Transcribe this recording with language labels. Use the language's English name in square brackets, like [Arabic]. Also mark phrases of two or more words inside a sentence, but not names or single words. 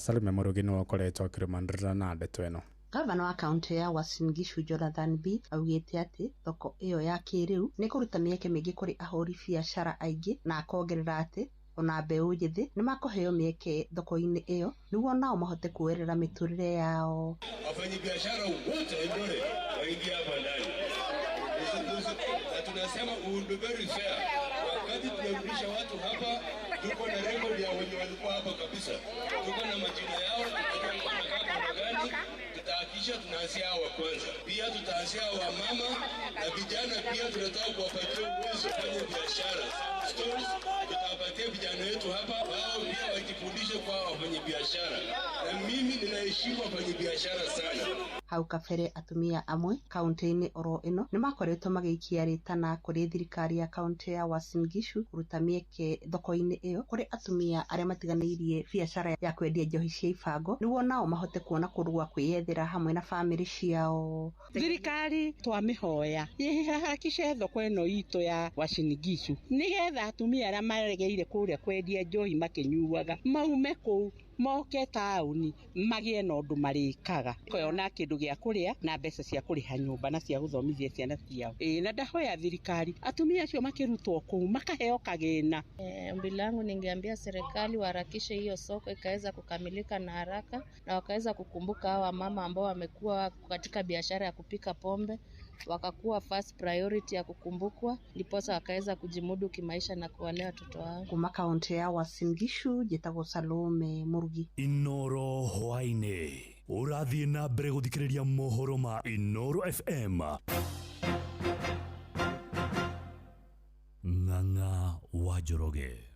[Kikuyu] Salome Mũrugi nĩwe ũkoretwo akĩrũmanĩrĩra na ndeto ĩno. Gavana wa kaunti ya Uasin Gishu Jonathan B augĩte atĩ thoko ĩyo ya kĩrĩu nĩ kũruta mĩeke mĩingĩ kũrĩ ahũri biacara aingĩ na akongerera atĩ ona mbeũ njĩthĩ nĩ makũheo mĩeke thoko-inĩ ĩyo nĩguo nao mahote kuoerera mĩtũrĩre yao. [Swahili] Wafanyabiashara wote Eldoret waingia hapa ndani. Na tunasema [English] we very fair. [Swahili] Wakati tunarudisha watu hapa, tuko na record ya wenye walikuwa hapa kabisa. Tuko na majina yao, tunajua wanakaa kwa gani. kuhakikisha tunaanzia hawa kwanza. Pia tutaanzia wa mama na vijana, pia tunataka kuwapatia uwezo kufanya biashara. Stores tutawapatia vijana wetu hapa, wao pia wajifundishe kwa wafanye biashara. Na mimi ninaheshimu wafanye biashara sana. [Kikuyu] Hau kabere atumia amwe kaunti-inĩ oro ĩno nĩ makoretwo magĩikia rĩtana kũrĩ thirikari ya kaunti ya Uasin Gishu kũruta mĩeke thoko-inĩ ĩyo kũrĩ atumia arĩa matiganĩirie biacara ya kwendia njohi cia ibango nĩguo nao mahote kuona kũndũ gwa kwĩyethera hamwe na bamĩrĩ ciao. Thirikari twamĩhoya yĩharakishe thoko ĩno itũ ya Uasin Gishu nĩgetha atumia arĩa maregeire kũrĩa kwendia njohi makĩnyuaga maume kũu moke taũni magĩe na ũndũ marĩkaga kũona kĩndũ gĩa kũrĩa na mbeca cia kũrĩha nyũmba na cia gũthomithia ciana ciao. Na ndahoya thirikari atumia acio makĩrutwo kũu makaheo kagĩna. [Swahili] Ombi langu ningeambia serikali waharakishe hiyo soko ikaweza kukamilika na haraka na wakaweza kukumbuka hawa mama ambao wamekuwa katika biashara ya kupika pombe wakakuwa [English] first priority [Swahili] ya kukumbukwa ndiposa wakaweza kujimudu kimaisha na kuwalea watoto wao. [Kikuyu] Kuma kaunti ya Uasin Gishu njĩtagwo Salome Murugi. Inoro hwaine urathie na mbere guthikiriria mohoro ma Inoro FM. Ng'ang'a wa Njoroge.